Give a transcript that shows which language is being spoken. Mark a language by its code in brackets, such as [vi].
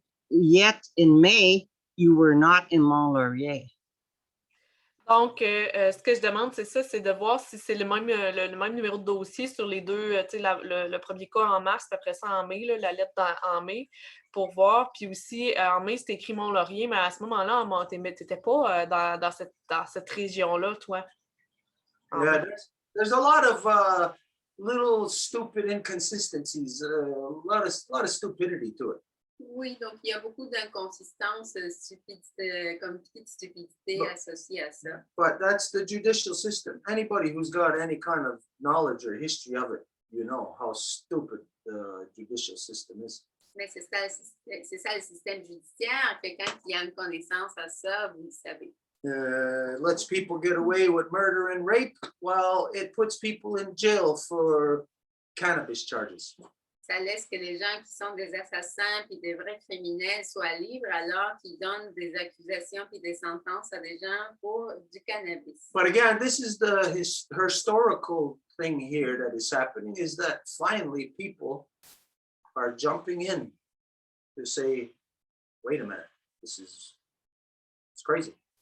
[en] Yet in May, you were not in Mont Laurier. [fr] Donc, ce que je demande, c'est ça, c'est de voir si c'est le même numéro de dossier sur les deux, tu sais, le premier cas en mars, puis après ça en mai, là, la lettre en mai, pour voir. Puis aussi, en mai, c'était écrit Mont-Laurier, mais à ce moment-là, tu n'étais pas dans cette région-là, toi. [en] Yeah, there's a lot of little stupid inconsistencies, a lot of stupidity to it. [fr] Oui, donc il y a beaucoup d'inconsistances, comme petite stupidité Bon. associée à ça. [en] But that's the judicial system. Anybody who's got any kind of knowledge or history of it, you know how stupid the judicial system is. [fr] Mais c'est ça le système judiciaire. Fait quand il y a une connaissance à ça, vous le savez. [en] Lets people get away with murder and rape. Well, it puts people in jail for cannabis charges. [fr] Ça laisse que les gens qui sont des assassins puis des vrais criminels soient libres alors qu'ils donnent des accusations puis des sentences à des gens pour du cannabis. [en] But again, this is the historical thing here that is happening, is that finally people are jumping in to say, wait a minute, it's crazy.